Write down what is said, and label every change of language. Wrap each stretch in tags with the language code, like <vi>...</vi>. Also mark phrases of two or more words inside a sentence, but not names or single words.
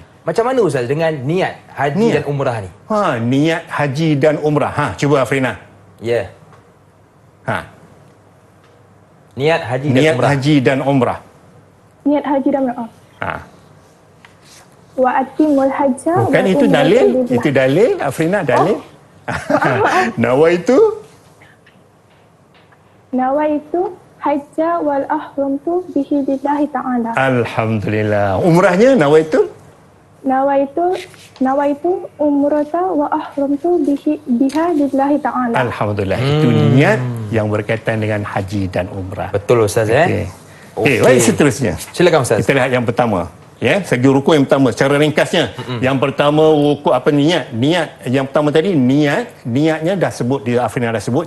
<ms>Macam mana Ustaz dengan niat haji dan umrah ni? Niat haji dan umrah. Cuba Afrina. Ya. Niat haji dan Niat umrah. haji dan umrah. Niat haji dan umrah. Ha.</ms> <ar>وأتموا الحج.</ar> <ms>Bukan</ms> <ar>wal</ar> <ms>itu</ms> <ar>umrata</ar> <ms>dalil?</ms> <ar>lillah.</ar> <ms>Itu dalil, Afrina, dalil.</ms> <ar>نويت الحج وأحرمت به لله تعالى.</ar> <ms>Alhamdulillah. Umrahnya nawaitu?</ms> <ar>نويت العمرة وأحرمت بها لله تعالى.</ar> <ms>Alhamdulillah. Itu niat yang berkaitan dengan haji dan umrah. Betul Ustaz Okey. Baik, seterusnya. Silakan Ustaz. Kita lihat yang pertama. Ya, segi rukun yang pertama secara ringkasnya. Yang pertama rukun niat. Niat yang pertama tadi niatnya dah sebut, di Afrina dah sebut.</ms>